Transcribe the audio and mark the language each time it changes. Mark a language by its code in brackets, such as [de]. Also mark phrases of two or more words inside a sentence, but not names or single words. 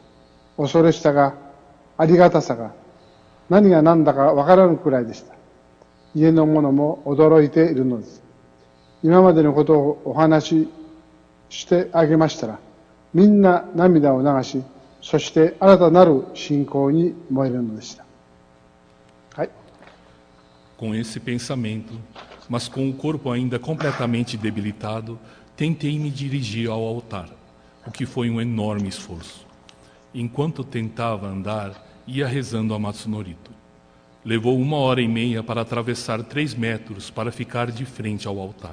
[ja] 恐ろしさが、ありがたさが、何が何だかわからぬくらいでした。家の者も驚いているのです。今までのことをお話ししてあげましたら、みんな涙を流し、そして新たなる信仰に燃えるのでした。はい。 [pt] Com esse pensamento, mas com o corpo ainda completamente debilitado, tentei me dirigir ao altar, o que foi um enorme esforço. Enquanto tentava andar, ia rezando a Matsunorito. Levou 1h30 para atravessar 3 metros para ficar de frente ao altar.